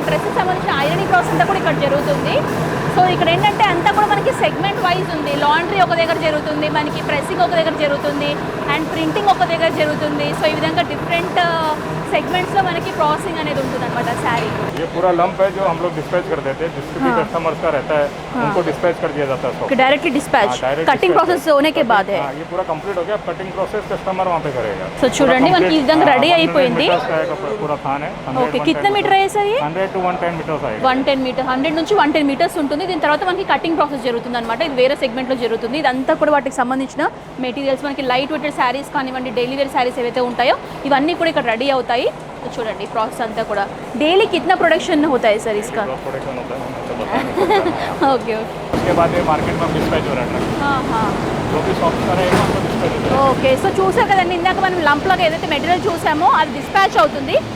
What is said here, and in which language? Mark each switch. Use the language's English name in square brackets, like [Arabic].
[Telugu] Dresses సంబంధించిన ironing process అంతా కూడా ఇక్కడ జరుగుతుంది. సో ఇక్కడ ఏంటంటే అంతా కూడా మనకి సెగ్మెంట్ వైజ్ ఉంది. లాండ్రీ ఒక దగ్గర జరుగుతుంది, మనకి ప్రెస్సింగ్ ఒక దగ్గర జరుగుతుంది, అండ్ ప్రింటింగ్ ఒక దగ్గర జరుగుతుంది. సో ఈ విధంగా డిఫరెంట్ सेगमेंट्स లో మనకి ప్రాసెసింగ్ అనేది ఉంటుందన్నమాట సారీ. [Hindi] ये पूरा लंप है जो हम लोग डिस्पैच कर देते हैं, जिसके भी कस्टमर्स का रहता है उनको डिस्पैच कर दिया जाता है. डायरेक्टली डिस्पैच कटिंग प्रोसेस होने के बाद है. ये पूरा कंप्लीट हो गया, कटिंग प्रोसेस कस्टमर वहां पे करेगा. [Telugu] సో చూడండి మనకి ఈ విధంగా రెడీ అయిపోయింది. [Hindi] पूरा थान है. ఓకే कितने मीटर है सर ये? 100 to 110 मीटर्स है. [Telugu] 110 మీటర్ 100 నుంచి 110 మీటర్స్ ఉంటుంది. దీని తర్వాత మనకి కటింగ్ ప్రాసెస్ జరుగుతుంది అనమాట. ఇది వేరే సెగ్మెంట్ లో జరుగుతుంది. ఇదంతా కూడా వాటికి సంబంధించిన మెటీరియల్స్ మనకి లైట్ వెయిటెడ్ శారీస్ కానివ్వండి, డైలీ వేర్ శారీస్ ఏవైతే ఉంటాయో ఇవన్నీ కూడా ఇక్కడ రెడీ అవుతాయి. చూడండి ప్రాసెస్ అంతా కూడా. [Hindi] डेली कितना प्रोडक्शन होता है सर इसका? प्रोडक्शन होता है. Okay okay. उसके बाद ये मार्केट में डिस्पैच हो रहा है. हाँ हाँ जो भी शॉप्स रहेगा उनको डिस्पैच हो रहा है. [Telugu] ఓకే సో చూసారు కదండి ఇందాక మనం లంప్లోకి ఏదైతే మెటీరియల్ చూసామో అది డిస్పాచ్ అవుతుంది.